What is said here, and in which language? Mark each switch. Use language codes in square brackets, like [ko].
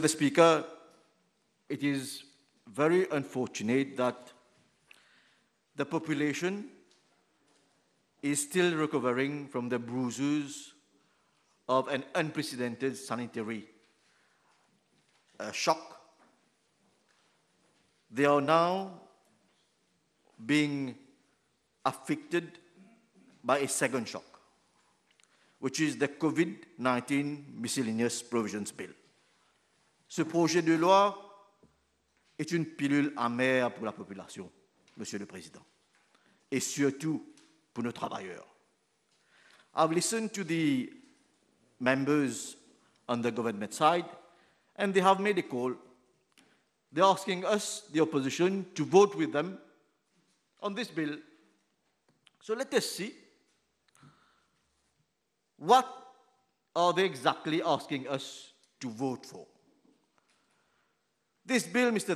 [en] the Speaker, it is very unfortunate that the population is still recovering from the bruises of an unprecedented sanitary shock. They are now being affected by a second shock, which is the COVID-19 Miscellaneous Provisions Bill. [fr] Ce projet de loi est une pilule amère pour la population, Monsieur le Président, et surtout pour nos travailleurs. [en] I've listened to the members on the government side, and they have made a call. They're asking us, the opposition, to vote with them on this bill. So let us see what are they exactly asking us to vote for. This bill, Mr.